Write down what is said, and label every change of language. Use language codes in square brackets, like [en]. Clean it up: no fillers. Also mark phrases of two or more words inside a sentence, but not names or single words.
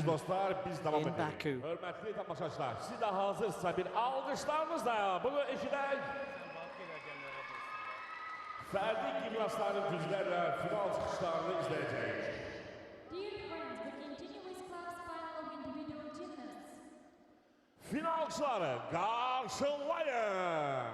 [tr] dostlar, biz devam in edelim. Baku. [az] Hörmətli tamaşaçılar, siz de hazırsa bir alkışlarınızla bunu eşidək. Fərdi gimnastların güclərlə final çıxışlarını izləyəcəyik. [en] Dear friends, we continue with class final of individual gymnasts. [az] Finalçıları qarşılayın.